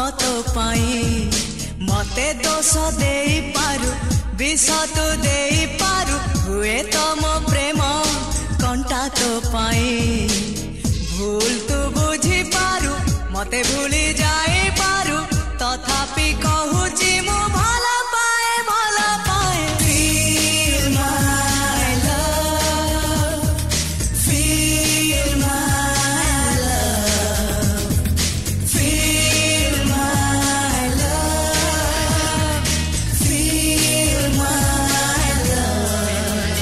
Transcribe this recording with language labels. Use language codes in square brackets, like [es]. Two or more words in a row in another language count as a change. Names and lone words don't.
[or] ତୋ ପାଇ ମତେ ଦୋଷ ଦେ ପାରୁ ବିଷ ତୁ ଦେ ପାରୁ ହୁଏ ତୋ ମୋ ପ୍ରେମ କଣ୍ଟା ତୋ ପାଇ ଭୁଲ ତୁ ବୁଝି ପାରୁ ମତେ ଭୁଲି ଯାଏ ପାରୁ ତଥାପି କହୁଛି ମୁଁ ଭଲ ପାଏ [en] Feel my love, feel my love, feel my love, feel my love.